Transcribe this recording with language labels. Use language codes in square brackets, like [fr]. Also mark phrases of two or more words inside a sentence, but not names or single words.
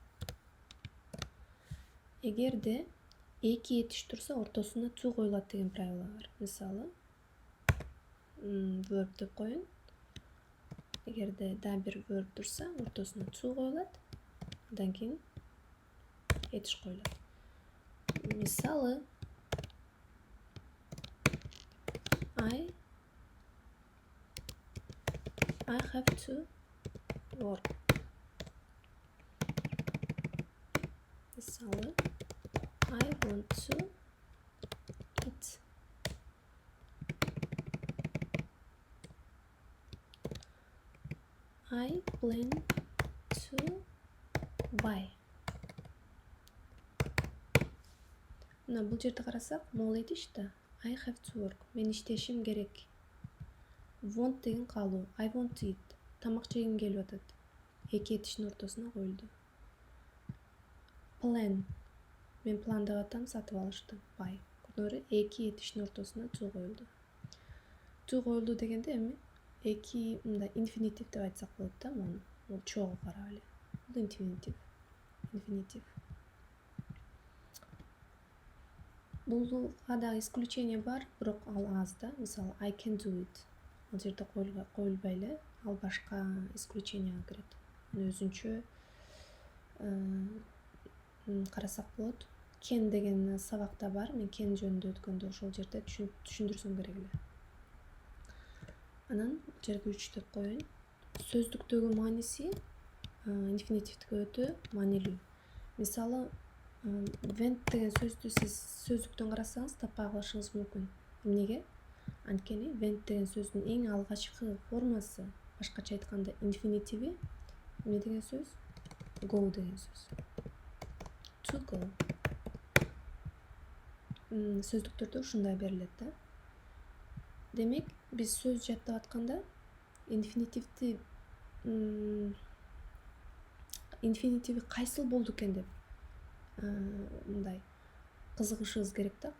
[ky] Эгерде эки этиш турса, ортосуна to коюлат деген правило бар. Мисалы, verb деп коеюн. Эгерде да бир verb турса, ортосуна to коюлат, андан кийин этиш коюлат. Мисалы, [en] I have to work. Мисалы, I want to eat. I plan to buy. [ky] Мына бул жерде карасак, могул этиш да. [en] I have to work. [ky] Мен иштешим керек. Want деген каалоо. [en] I want to eat. [ky] Тамак жегим келип атат. Эки этиштин ортосуна коюлду. Plan. Мен пландап атам, сатып алышты. Buy. Көрдүңөрбү? Эки этиштин ортосуна to коюлду. To коюлду дегенде эми эки мындай инфинитив деп айтсак болот да, муну. Бул чогуу карап эле. Бул инфинитив. Булга дагы исключение бар, бирок ал аз да. Мисалы, [en] I can do it. [ky] Ал жерде коюлбай эле, ал башка исключенияга кирет. Өзүнчө карасак болот. Can деген сабакта бар. Мен can жөнүндө өткөндө ошол жерде түшүндүрсөм керек эле. Анан жерге 3 деп коеюн. Сөздүктөгү мааниси инфинитивдикке өтө маанилүү. Мисалы, went деген сөздү сиз сөздүктөн карасаңыз таппай калышыңыз мүмкүн. Эмнеге? Анткени went деген сөздүн эң алгачкы формасы, башкача айтканда инфинитиви эмне деген сөз? Go деген сөз. [en] To go. [ky] Сөздүктөрдө ушундай берилет да. Демек, биз сөз жаттап атканда инфинитиви кайсыл болду экен деп мындай кызыгышыбыз керек да.